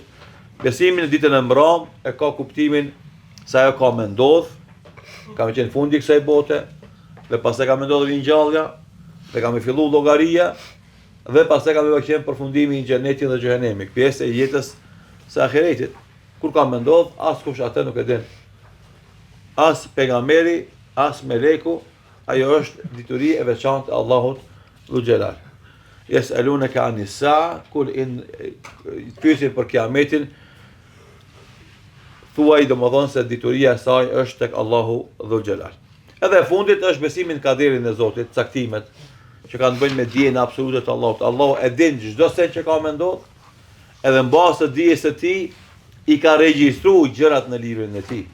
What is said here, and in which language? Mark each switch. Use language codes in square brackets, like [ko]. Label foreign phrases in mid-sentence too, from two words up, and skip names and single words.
[sq] Besimi në ditën e mbram e ka kuptimin se ajo ka me ndodh, ka me qenë fundi i kësaj bote, dhe pastaj ka me ndodhur ringjallja, dhe ka me fillu llogaria, dhe pastaj ka me qenë përfundimi i xhenetit dhe xhehenemit, pjesë e jetës së ahiretit. Kur ka me ndodh, askush atë nuk e din. As pejgamberi, as meleku, ajo është dituri e veçantë e Allahut Dhul Xhelal. [ar] يسألونك عن الساعة, [sq] kul in pyesin për kiametin, thuaj domethënë se dituria e saj është tek Allahu Dhul Xhelal. Edhe e fundit është besimi në kaderin e Zotit, caktimet që kanë të bëjnë me dijen absolute të Allahut. Allahu e din çdo sen që ka me ndodh, edhe mbas të dijes së tij i ka regjistruar gjërat në librin e tij.